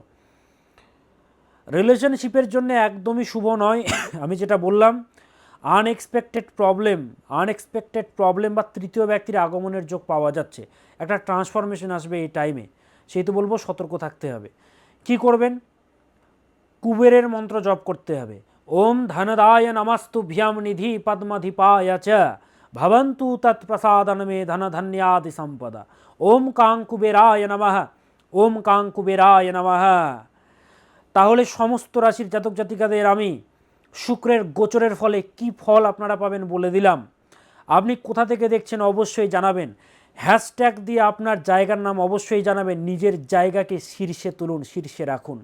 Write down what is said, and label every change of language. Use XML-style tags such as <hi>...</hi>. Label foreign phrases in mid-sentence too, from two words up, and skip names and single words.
<bn>রিলেশনশিপের জন্য একদমই শুভ নয়। আমি যেটা বললাম,</bn> <en>unexpected problem</en> <bn>বা তৃতীয় ব্যক্তির আগমনের যোগ পাওয়া যাচ্ছে, একটা ট্রান্সফরমেশন আসবে এই টাইমে, সেই তো বলবো সতর্ক থাকতে হবে। কি করবেন? কুবেরের মন্ত্র জপ করতে হবে।</bn> <sa>ওম ধনদায় নমস্তুভ্যাম নিধি পদ্মধিপায় চ ভবন্তু তৎপ্রসাদন মে ধনধান্যাদি সম্পদা। ওম কাং কুবেরায় নমঃ, ওম কাং কুবেরায় নমঃ।</sa> <bn>তাহলে সমস্ত রাশির জাতক জাতিকাদের আমি শুক্রের গোচরের ফলে কি ফল আপনারা পাবেন বলে দিলাম। আপনি কোথা থেকে দেখছেন অবশ্যই জানাবেন। হ্যাশট্যাগ দিয়ে আপনার জায়গার নাম অবশ্যই জানাবেন। নিজের জায়গাকে শীর্ষে তুলুন, শীর্ষে রাখুন।</bn>